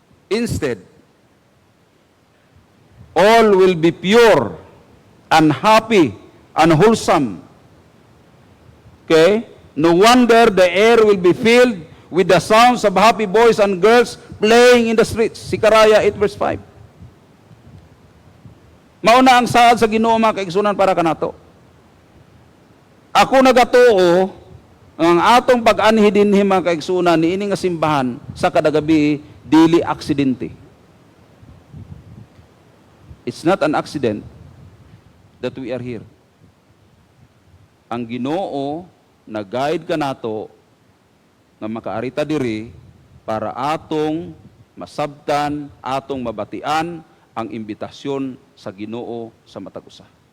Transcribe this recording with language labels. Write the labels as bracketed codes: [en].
[en] Instead, all will be pure and happy and wholesome. Okay? No wonder the air will be filled with the sounds of happy boys and girls playing in the streets. Zechariah 8 verse 5. [ceb] Mauna ang saad sa Ginoo mga kaigsunan para kanato. Ako nagatuo ang atong pag-anhi dinhi mga kaigsunan niini nga simbahan sa kadagabi dili aksidente. [en] It's not an accident that we are here. [ceb] Ang Ginoo nag-guide ka nato nga makaarita diri para atong masabtan, atong mabatian ang imbitasyon sa Ginoo sa matag usa.